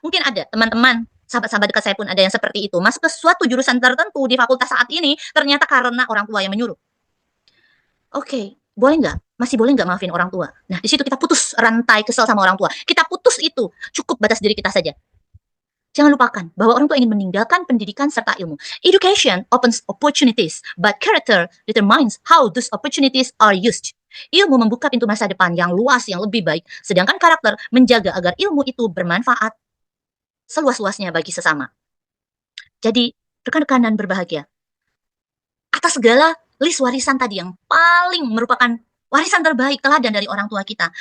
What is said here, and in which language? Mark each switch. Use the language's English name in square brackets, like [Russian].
[Indonesian] Mungkin ada teman-teman, sahabat-sahabat dekat saya pun ada yang seperti itu. Masuk ke suatu jurusan tertentu di fakultas saat ini, ternyata karena orang tua yang menyuruh. Oke, boleh nggak? Masih boleh nggak maafin orang tua? Nah, di situ kita putus rantai kesel sama orang tua. Kita putus itu, cukup batas diri kita saja. Jangan lupakan bahwa orang tua ingin meninggalkan pendidikan serta ilmu. [English] Education opens opportunities, but character determines how those opportunities are used. [Indonesian] Ilmu membuka pintu masa depan yang luas, yang lebih baik, sedangkan karakter menjaga agar ilmu itu bermanfaat seluas-luasnya bagi sesama. Jadi, rekan-rekan dan berbahagia. Atas segala list warisan tadi yang paling merupakan warisan terbaik teladan dari orang tua kita.